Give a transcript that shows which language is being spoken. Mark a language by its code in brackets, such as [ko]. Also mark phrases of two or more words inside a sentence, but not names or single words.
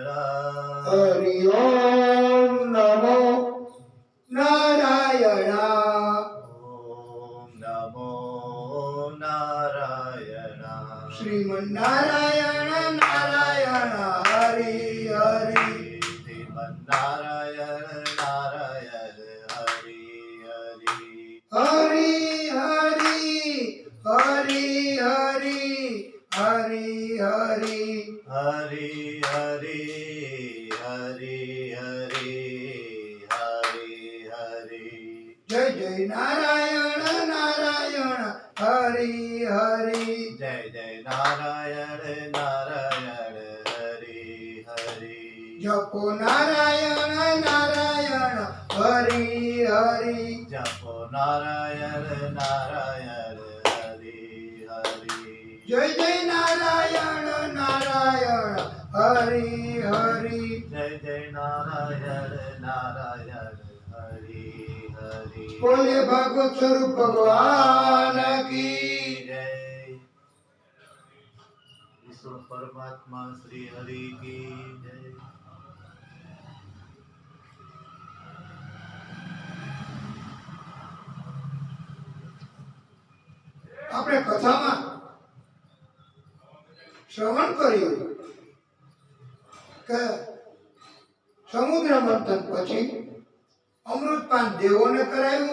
[sa] हरि ओम नमो नारायण ओम नमो नारायण श्रीमन्नारायण नारायण हरि हरि श्रीमन्नारायण नारायण हरि हरि हरि हरि हरि हरि हरि हरि हरि हरि हरि हरि हरि हरि जय जय नारायण नारायण हरि हरि जय जय नारायण नारायण हरि हरि जपो नारायण नारायण हरि हरि जपो नारायण नारायण हरि हरि जय जय नारायण नारायण हरि हरि जय जय नारायण नारायण हरि हरि [hi] बोले भागवत स्वरूप भगवान की जय ईश्वर परमात्मा श्री हरि की जय [gu] આપણે કથામાં શ્રવણ કર્યું કે સમુદ્ર મંથન પછી અમૃતપાન દેવોને કરાયું.